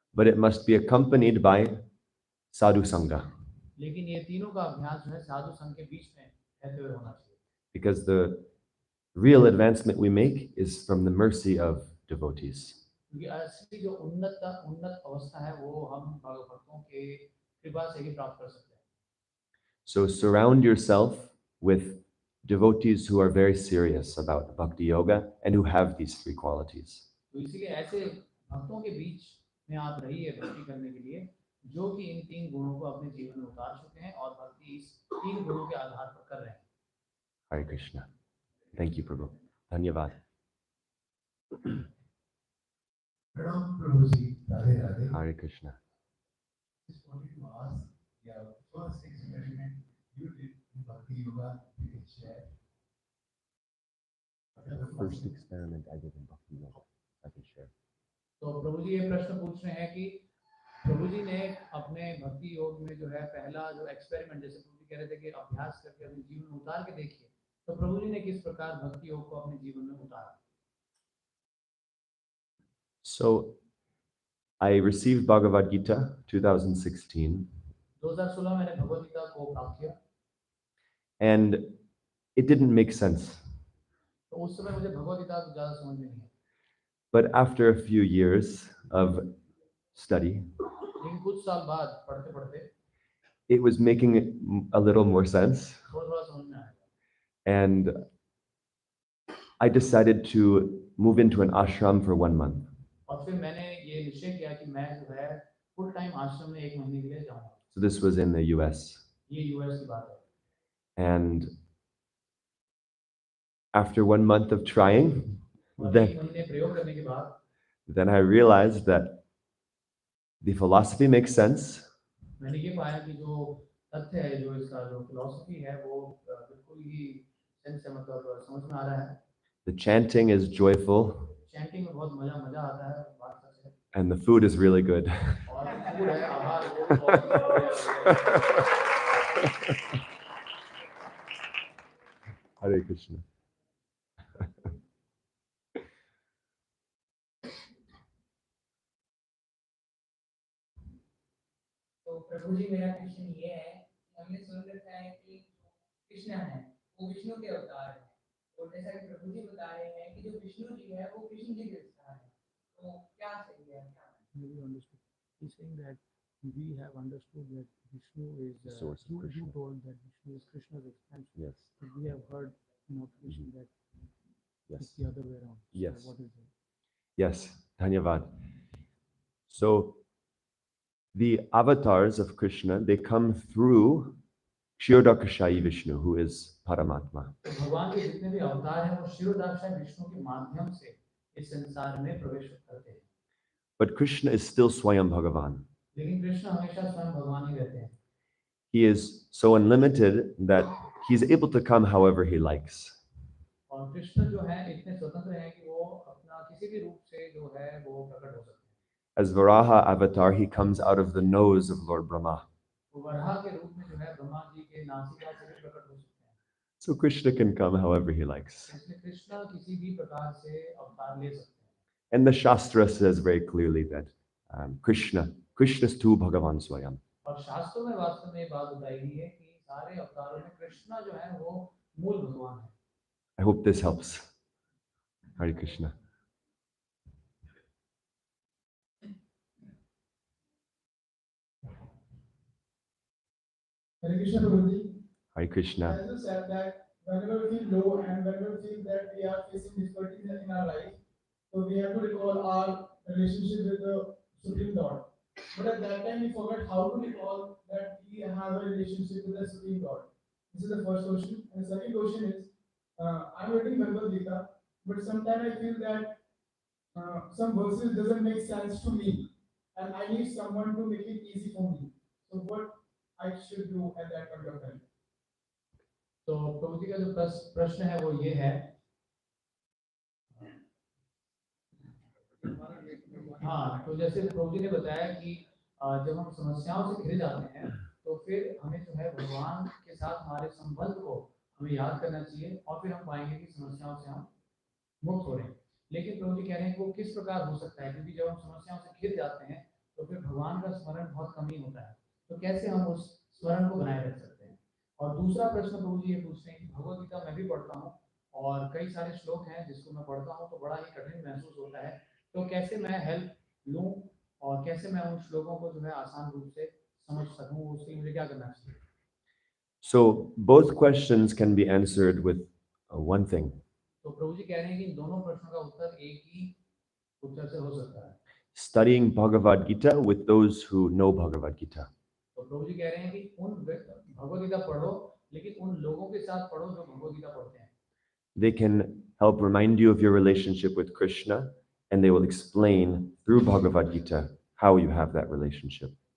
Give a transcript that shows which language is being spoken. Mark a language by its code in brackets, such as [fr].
[en] But it must be accompanied by sadhu sangha. [hi] लेकिन ये तीनों का अभ्यास जो है साधु संघ के बीच में रहते हुए होना चाहिए। [en] Because the real advancement we make is from the mercy of devotees. [hi] क्योंकि असली जो उन्नत अवस्था है वो हम भक्तों के कृपा से ही प्राप्त कर सकते हैं। [en] So surround yourself with devotees who are very serious about bhakti yoga and who have these 3 qualities. [hi] तो इसीलिए ऐसे भक्तों के बीच में आप रहिए भक्ति करने के लिए जो कि इन 3 गुणों को अपने जीवन में उतार चुके हैं और भक्ति इस 3 गुणों के आधार पर कर रहे हैं। [en] Hare Krishna. Thank you, Prabhu. Dhanyavad. [hi] Pranam Prabhuji, Radhe Radhe. Hare Krishna. [en] Just wanted to ask, yeah, first experiment you did in Bhakti Yoga, you can share. The first experiment I did in bhakti yoga, I can share. [hi] तो प्रभु जी ये प्रश्न पूछ रहे हैं कि प्रभु जी ने अपने भक्ति योग में जो है पहला जो एक्सपेरिमेंट, जैसे प्रभु जी कह रहे थे कि अभ्यास करके अपने जीवन में उतार के देखिए, तो प्रभु जी ने किस प्रकार भक्ति योग को अपने जीवन में उतारा। [en] So I received Bhagavad Gita 2016, [hi] 2016 मैंने भगवद गीता को प्राप्त किया, [en] and it didn't make sense. [hi] तो उस समय मुझे भगवद गीता ज्यादा समझ में नहीं आया, [en] But after a few years of study, [hi] लेकिन कुछ साल बाद पढ़ते पढ़ते [en] it was making a little more sense. [hi] थोड़ा थोड़ा समझ में आया, [en] And I decided to move into an ashram for 1 month. [hi] और फिर मैंने ये निश्चय किया कि मैं जो है फुल टाइम आश्रम में 1 महीने के लिए जाऊंगा। [en] So this was in the US. [hi] ये यूएस की बात है, [en] And after 1 month of trying, [hi] और 1 [en] then, [hi] महीने प्रयोग करने के बाद [en] then I realized that the philosophy makes sense. [hi] मैंने ये पाया कि जो तथ्य है, जो इसका जो फिलॉसफी है वो बिल्कुल ही सेंस है, मतलब समझ में आ रहा है। [en] The chanting is joyful, [hi] chanting में बहुत मजा मजा आता है, बात सच है, [en] and the food is really good. [hi] और फूड है, आहार वो बहुत बढ़िया है। Hare Krishna. तो प्रभु जी, मेरा क्वेश्चन ये है कि हमने सुन रखा है कि कृष्ण है वो विष्णु के अवतार है, और जैसा कि प्रभु जी बता रहे हैं कि जो विष्णु जी है वो कृष्ण जी के अवतार है, तो क्या सही है क्या? [en] Maybe you understood. He's saying that we have understood that Vishnu is. The source of You Krishna. told that Vishnu is Krishna's expansion. Yes. But we have heard in our tradition that Yes. it's the other way around. Yes. So what is it? Yes. Dhanyavad. So the avatars of Krishna, they come through Kshirodakashayi Vishnu, who is Paramatma. [hi] तो भगवान के जितने भी अवतार हैं वो क्षीरोदाक्षाय विष्णु के माध्यम से इस संसार में प्रवेश करते हैं, [en] But Krishna is still Swayam Bhagavan. [hi] लेकिन कृष्ण हमेशा स्वयं भगवान ही रहते हैं। [en] He is so unlimited that he's able to come however he likes. [hi] और कृष्ण जो है इतने स्वतंत्र हैं कि वो अपना किसी भी रूप से जो है वो प्रकट हो सकते हैं। [en] As Varaha avatar, he comes out of the nose of Lord Brahma. [hi] वो वराह के रूप में जो है ब्रह्मा जी के नासिका से भी प्रकट हो सकते हैं। [en] So Krishna can come however he likes. [hi] इसलिए कृष्ण किसी भी प्रकार से अवतार ले सकते हैं। [en] And the Shastra says very clearly that [sa] Krishna's tu Bhagavan Swayam. [hi] और शास्त्रों में वास्तव में ये बात बताई गई है कि सारे अवतारों में कृष्ण जो है वो मूल भगवान है। [en] I hope this helps. Hare Krishna. Hare Krishna, Prabhuji. Hare Krishna. As you said that whenever we feel low and whenever we feel that we are facing difficulties in our life, so we have to recall our relationship with the Supreme Lord. But at that time we forget how to recall that we have a relationship with the Supreme Lord. This is the first question. And the second question is, I'm reading Bhagavad Gita, but sometimes I feel that some verses doesn't make sense to me, and I need someone to make it easy for me. So what I should do at that point of time? [hi] तो प्रभु जी का जो प्रश्न है वो ये है, हाँ, तो जैसे प्रभु जी ने बताया कि जब हम समस्याओं से घिर जाते हैं तो फिर हमें जो है भगवान के साथ हमारे संबंध को हमें याद करना चाहिए, और फिर हम पाएंगे कि समस्याओं से हम मुक्त हो रहे हैं। लेकिन प्रभु जी कह रहे हैं कि वो किस प्रकार हो सकता है, क्योंकि जब हम समस्याओं से घिर जाते हैं तो फिर भगवान का स्मरण बहुत कम ही होता है, तो कैसे हम उस स्मरण को बनाए रख सकते हैं। और दूसरा प्रश्न प्रभु जी ये पूछते हैं कि भगवद गीता मैं भी पढ़ता हूँ और कई सारे श्लोक हैं जिसको मैं पढ़ता हूँ तो बड़ा ही कठिन महसूस होता है, तो कैसे मैं हेल्प लूँ और कैसे मैं उन श्लोकों को जो है आसान रूप से समझ सकूँ, उसके लिए मुझे क्या करना चाहिए। [en] So both questions can be answered with one thing. [hi] तो प्रभु जी कह रहे हैं कि इन दोनों प्रश्नों का उत्तर एक ही उत्तर से हो सकता है। [en] Studying Bhagavad Gita with those who know Bhagavad Gita. [hi] तो प्रभु जी कह रहे हैं कि उन भगवद गीता पढ़ो, लेकिन उन लोगों के साथ पढ़ो जो भगवद गीता पढ़ते हैं। [en] They can help remind you of your relationship with Krishna, and they will explain through Bhagavad Gita how you have that relationship.